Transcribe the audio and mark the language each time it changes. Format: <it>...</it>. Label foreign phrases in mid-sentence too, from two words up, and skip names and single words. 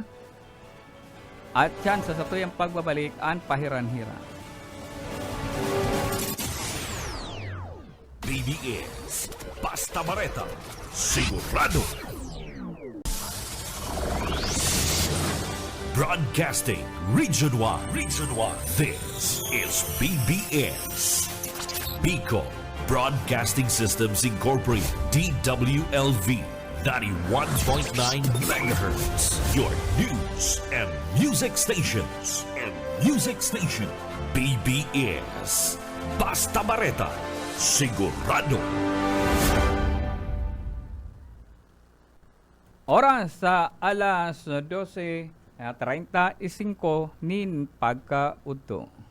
<bik>At yan sa tuyang pagbabalik ang pahiran-hiran. BBS Basta Bareta Sigurado Broadcasting Region 1.</bik> <en>This is BBS Bicol Broadcasting Systems Incorporated, DWLV 91.9 MHz. Your news and music stations.</en> <bik>BBS Basta Bareta Sigurado. Oras sa alas 12:35 nin pagkaudto.</bik>